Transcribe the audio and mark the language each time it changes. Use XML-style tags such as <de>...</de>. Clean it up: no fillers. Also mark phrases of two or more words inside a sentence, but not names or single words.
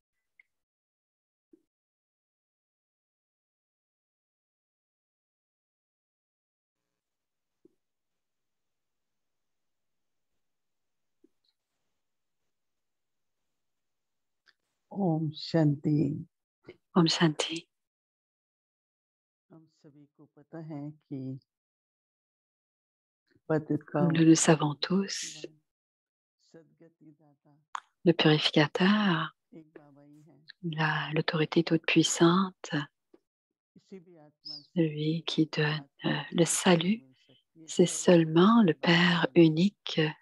<hi>ओम शांति। ओम शांति. हम सभी को पता है कि</hi> <fr>Comme nous le savons tous, le purificateur, l'autorité toute puissante, celui qui donne le salut, c'est seulement le Père unique.</fr>